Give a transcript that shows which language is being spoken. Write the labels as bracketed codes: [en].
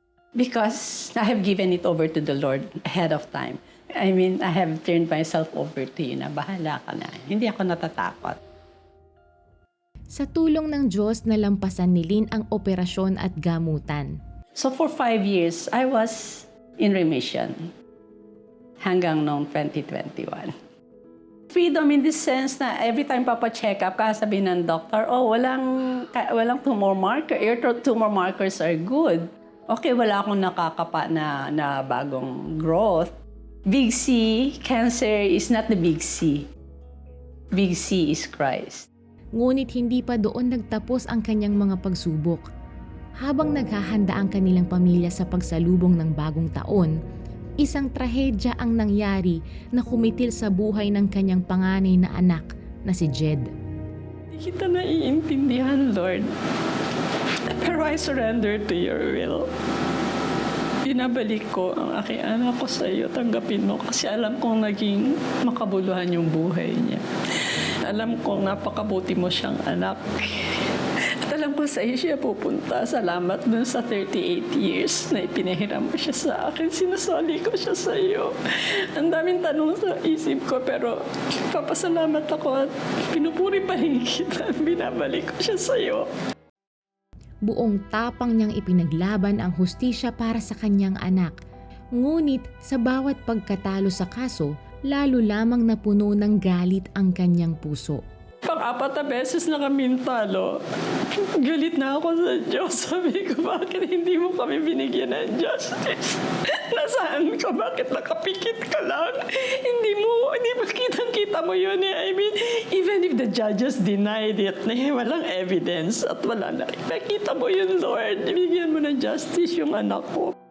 [en] Because I have given it over to the Lord ahead of time. I mean, I have turned myself over to you [tl] na bahala ka na. Hindi ako natatakot. Sa tulong ng Diyos, nalampasan ni Lynn ang operasyon at gamutan. [en] So for 5 years, I was in remission [tl] hanggang noong 2021. [en] Freedom in the sense na every time [tl] papacheck up, kasabihin ng [en] doctor, oh, walang tumor marker. Your tumor markers are good. Okay, [tl] wala akong nakakapa na bagong growth. [en] Big C, cancer is not the big C. Big C is Christ. [tl] Ngunit hindi pa doon nagtapos ang kanyang mga pagsubok. Habang naghahanda ang kanilang pamilya sa pagsalubong ng bagong taon, isang trahedya ang nangyari na kumitil sa buhay ng kanyang panganay na anak na si Jed. Hindi kita naiintindihan, Lord. [en] Pero I surrender to your will. [tl] Binabalik ko ang aking anak ko sa iyo. Tanggapin mo kasi alam kong naging makabuluhan yung buhay niya. Alam kong napakabuti mo siyang anak. At alam ko sa iyo siya pupunta. Salamat dun sa 38 years na ipinahiram mo siya sa akin. Sinasali ko siya sa iyo. Ang daming tanong sa isip ko pero papasalamat ako at pinupuri pa rin kita. Binabalik ko siya sa iyo. Buong tapang niyang ipinaglaban ang hustisya para sa kanyang anak. Ngunit sa bawat pagkatalo sa kaso, lalo lamang napuno ng galit ang kanyang puso. Pang-4 na beses na kami talo. Galit na ako sa Diyos. Sabi ko, bakit hindi mo kami binigyan ng justice? Nasaan ka? Bakit nakapikit ka lang? Hindi ba kitang-kita mo yun eh. [en] I mean, even if the judges denied it, [tl] walang evidence at wala na. Nakita mo yun, Lord. Bigyan mo ng justice yung anak ko.